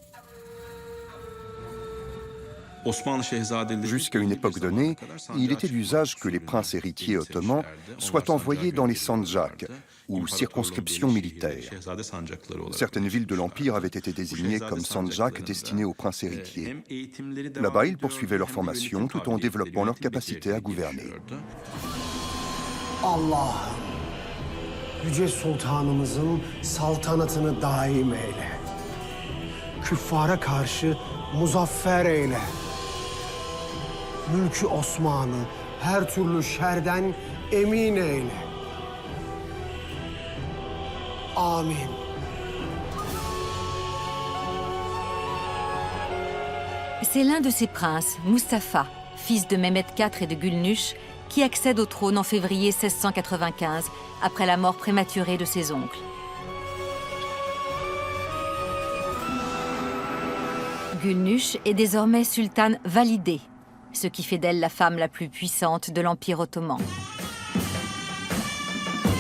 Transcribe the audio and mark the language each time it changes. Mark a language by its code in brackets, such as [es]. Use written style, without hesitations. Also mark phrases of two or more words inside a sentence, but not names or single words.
[fr] Jusqu'à une époque donnée, il était d'usage que les princes héritiers ottomans soient envoyés dans les sandjaks, ou circonscriptions militaires. Certaines villes de l'Empire avaient été désignées comme sandjaks destinés aux princes héritiers. Là-bas, ils poursuivaient leur formation tout en développant leur capacité à gouverner. [tr] Allah, Yüce Sultanımızın saltanatını daim eyle. Küffara karşı muzaffer eyle. Mülkü Osman'ı her türlü şerden emin eyle. Amin. [fr] C'est l'un de ces princes, Mustapha, fils de Mehmet IV et de Gülnüş, qui accède au trône en février 1695, après la mort prématurée de ses oncles. Gülnüş est désormais sultane validée, ce qui fait d'elle la femme la plus puissante de l'Empire ottoman.